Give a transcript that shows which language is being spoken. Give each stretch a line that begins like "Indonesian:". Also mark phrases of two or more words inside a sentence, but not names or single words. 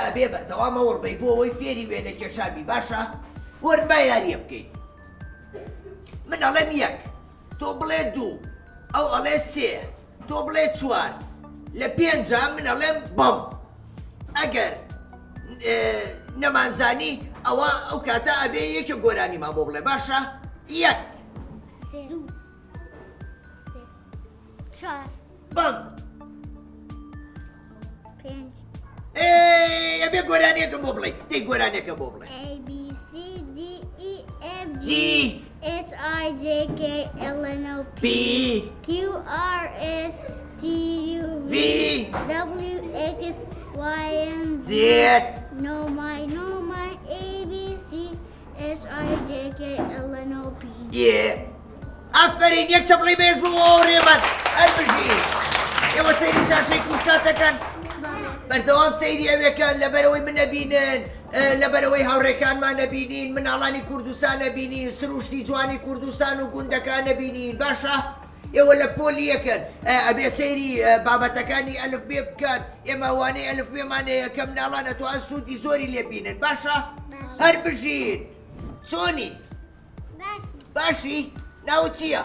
Central Kurdish: ئەبێ بەردەوامە وەڵبەی بۆ ئەوەی فێری وێنە کێشابی باشە وەرما یاریە بکەین من ئەڵێم یەک تۆ بڵێ دوو ئەو ئەڵێ سێ تۆ بڵێ چوار لە پێنجا من ئەڵێم بەم ئەگەر نەمانزانی ئەوە ئەو کاتە ئەبێ یەکێ گۆرانی ما بۆ بڵێ باشە یەک سێ دوو سێ چوار بەم پێنج ئەبێ گۆرانیەکەم بۆ بڵێ دەی گۆرانیەکە بۆ بڵێ
English: A B C D E F G H I J K L N O P Q R S T U V W X Y and Z No my A B C H I J K L N O P
Central Kurdish: ئەفەرین یەک چەپڵی بێز بۆ ڕێبەت هەربژی ئێوە سەیری شاشەی کوساتەکەن بەردەوام سەیری ئەوێکان لەبەرەوەی من نەبینن لەبەرەوەی هاوڕێکانمان نەبینین مناڵانی کوردستان نەبینین سروشتی جوانی کوردستان و گوندەکان نەبینین باشە ئێوە لە پۆلیەکەن ئەبێ سەیری بابەتەکانی ئەلف بێ بکەن ئێمە وانەی ئەلف بێمانەیە کە مناڵانە توان سوودی زۆری لێبینن باشە هەر بژین چۆنی باشی ناو چییە؟